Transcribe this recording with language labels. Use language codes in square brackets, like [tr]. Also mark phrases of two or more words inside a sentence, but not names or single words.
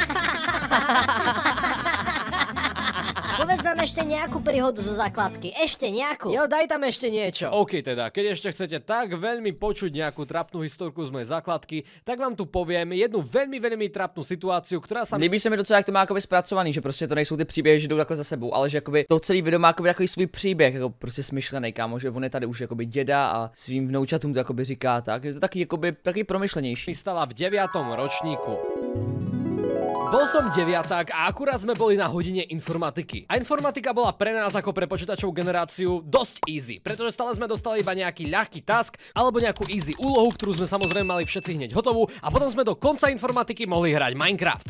[sk] Povedz nám ešte nejakú príhodu zo základky. Ešte nejakú. Jo, daj tam ešte niečo. OK teda, keď ešte chcete tak veľmi počuť nejakú trapnú historku z mojej základky, tak vám tu poviem jednu veľmi trapnú situáciu, ktorá sa... [cs] Líbí se mi docela, jak to má jakoby zpracovaný, že prostě to nejsou ty příběhy, že jdou takhle za sebou, ale že jakoby to celý video má jakoby takový svůj příběh, jako prostě smyšlený, kámo, že on je tady už jakoby děda a svým vnoučatům to jakoby říká tak, že to taky jakoby taky promyšlenější. [sk] Stala v 9. ročníku. Bol som deviaták a akurát sme boli na hodine informatiky. A informatika bola pre nás ako pre počítačovú generáciu dosť easy, pretože stále sme dostali iba nejaký ľahký task alebo nejakú easy úlohu, ktorú sme samozrejme mali všetci hneď hotovú a potom sme do konca informatiky mohli hrať Minecraft.